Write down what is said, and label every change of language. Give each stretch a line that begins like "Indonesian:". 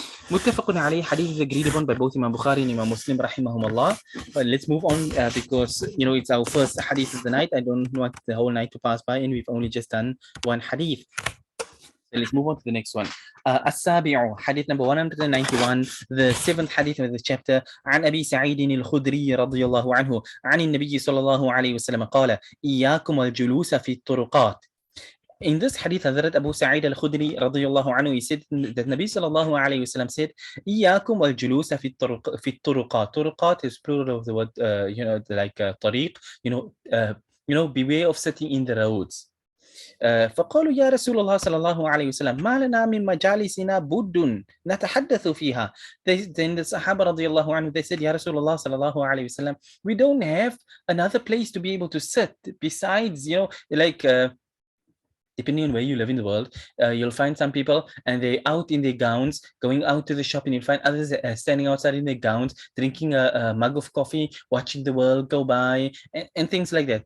Arabic: متفق عليه,
English: hadith is agreed upon by both Imam Bukhari and Imam Muslim rahimahumullah. But let's move on because it's our first hadith of the night. I don't want the whole night to pass by, and we've only just done one hadith. So let's move on to the next one. السابع, hadith number 191, the seventh hadith of the chapter.
Arabic: عن أبي سعيد الخدري رضي الله عنه عن النبي صلى الله عليه وسلم قال إياكم الجلوس في الطرقات.
English: In this hadith, Hazrat Abu Sa'id al-Khudri radiyallahu anhu, he said that Nabi sallallahu alayhi wasallam said,
Arabic: إياكم الجلوس في الطرقات.
English: Turuqat is plural of the word, like tariq. Beware of sitting in the roads.
Arabic: فقالوا يا رسول الله صلى الله عليه وسلم ما لنا من مجالسنا بد نتحدث فيها.
English: Then the Sahaba radiallahu anhu, they said, Ya Rasulullah sallallahu alayhi wasallam, we don't have another place to be able to sit besides, depending on where you live in the world, you'll find some people and they're out in their gowns, going out to the shop, and you'll find others standing outside in their gowns, drinking a mug of coffee, watching the world go by, and things like that.